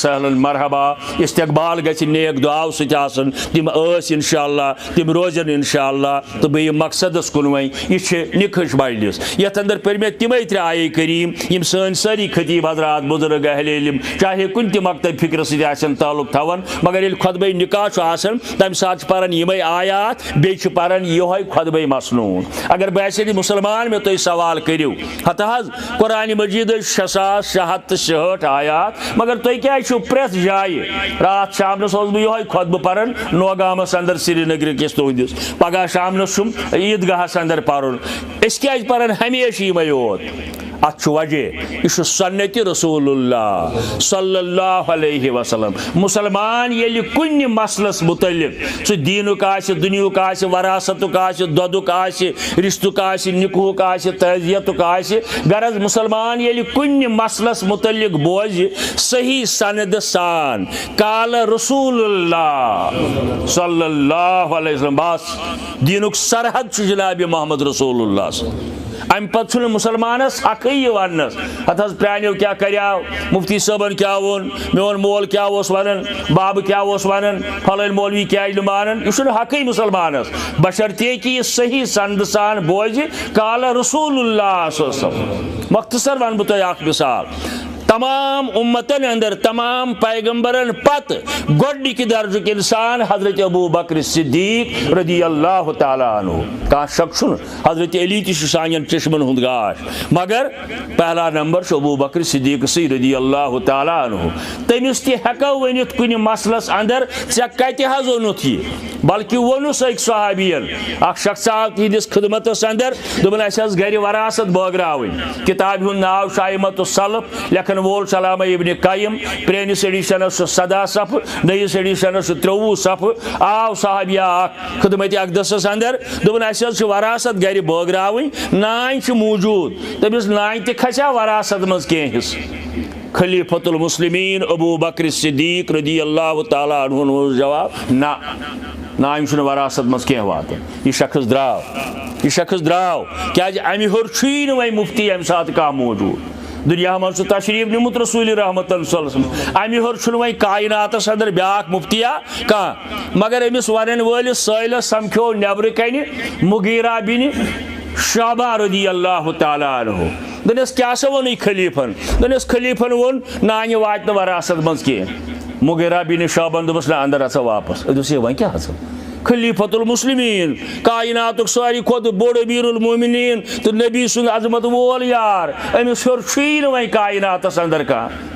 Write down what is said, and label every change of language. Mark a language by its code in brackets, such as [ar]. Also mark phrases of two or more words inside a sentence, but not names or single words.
[ks] سہلن مرحبا استقبال گژھِ نیک دعاو سۭتۍ آسُن تِم ٲسۍ [ar] انشاء اللہ [ks] تِم روزن [ar] انشاء اللہ [ks] تہٕ بیٚیہِ مقصدس کُن وۄنۍ یہِ چھِ نِکہٕچ مجلس یتھ اندر پٔرۍ مےٚ تِمے 3 آیے کریم یِم سٲنۍ سٲری خطیب حضرات بزرگ اہل علم چاہے کُنہِ تہِ مکتب فکر سۭتۍ آسن تعلق تھاون مگر ییٚلہِ خطبہ نکاح چھُ آسان تمہِ ساتہٕ چھِ پران یِمے آیات بیٚیہِ چھِ پران یِہوے خطبہ مسنون اگر باسہِ مسلمان مےٚ تُہۍ سوال کٔرِو ہتہٕ حظ قرآن مجید 6666 آیات مگر تُہۍ کیازِ چھِو پرٛٮ۪تھ جایہِ راتھ شامنس اوسُس بہٕ یِہوے خطبہٕ پران نوگامس اندر سرینگر کِس تُہنٛدِس پگہہ شامنس چھُم عیٖدگاہس اندر پرُن أسۍ کیازِ پران ہمیشہِ یِمے یوت ات وجہ یہ سنت رسول اللہ [ar] صلی اللہ علیہ وسلم. [ks] مسلمان یل کن مسلس متعلق سہ دینک آسہ دنیک آسہ وراثتک آسہ دودک آسہ رشتک آسہ نکوہک آسہ تعزیتک آسہ غرض مسلمان یل کن مسلس متعلق بوزِ صحیح سند سان [ar] قال رسول اللہ صلی اللہ علیہ وسلم [ks] بس دینک سرحد جناب محمد رسول اللہ. ام پتہ مسلمانس حقی یہ ونس ہت حض پرانیو کیا کریاو مفتی صاحبن کیا ون میون مول کیا ونن باب کیا ونن فلن مولوی کیا مانن یہ حقی مسلمانس بشرطے کہ یہ صحیح سند سان بوزِ [ar] قال رسول اللہ صلی اللہ علیہ وسلم. [ks] مختصر ون بہ تہ اخ مثال تمام امتن اندر تمام پیغمبرن پت گوڈنک درجک انسان حضرت ابو بکر صدیق [ar] رضی اللہ تعالی عنہ. [ks] کان شک چھن حضرت علی تہ سانین چشمن ہند گاش مگر [ur] پہلا نمبر [ks] ابو بکر صدیق سی [ar] رضی اللہ تعالی عنہ. [ks] تمس تہ ہیکو ونت کن مسلس اندر ژے کتہ حظ اونت یہ بلکہ وونس اک صحابین اخ شخص آو تہندس خدمتس اندر دوپن اس گر وراثت بٲگراوٕنۍ. کتاب ہند ناو شائمۃ السلف لیکھن وول علامہ ابن قیم پرینس ایڈیشنس 17 صفحہ نئیس ایڈیشنس 53 صفحہ آو صحابیہ اخ خدمت اقدسس اندر دوپن اس وراثت گر بٲگراوٕنۍ نان چھ موجود تمس نان تہ کھسیا وراثت مز کینٛہہ حصہٕ. خلیفۃ المسلمین ابو بکر صدیق [ar] رضی اللہ تعالی عنہ [ks] جواب نہ نان چھ وراثت مز کینٛہہ واتان. یہ شخص دراو کیازِ امہ ہیوٚر چھُیی نہٕ وۄنۍ مفتی امہِ ساتہٕ کانٛہہ موجود دنیا من سہ تشریف نمت رسول رحمت [ar] صلی اللہ علیہ وسلم. [ks] امہ ہیوٚر چھُنہٕ وۄنۍ کائناتس اندر بیاکھ مفتیا کانٛہہ مگر أمس ونن وٲلِس سٲلس سمکھیو نیبرٕ کنہِ مغیرہ بن شعبہ [ar] رضی اللہ تعالی عنہ. [ks] دنس کیا سا وون خلیفن دنس خلیفن وون نانہ وات نہٕ وراثت مز کینٛہہ. مغیرہ بن شعبن دوٚپُس نہ اندر اژا واپس. دوٚپُس ہے وۄنۍ کیٛاہ حظ خلیفۃ المسلمین کائناتک ساروی کھوت بوڑ امیر المومنین تو نبی سن عظمت وول یار امس ہیوٚر چھُیی نہٕ وۄنۍ کائناتس اندر کانٛہہ.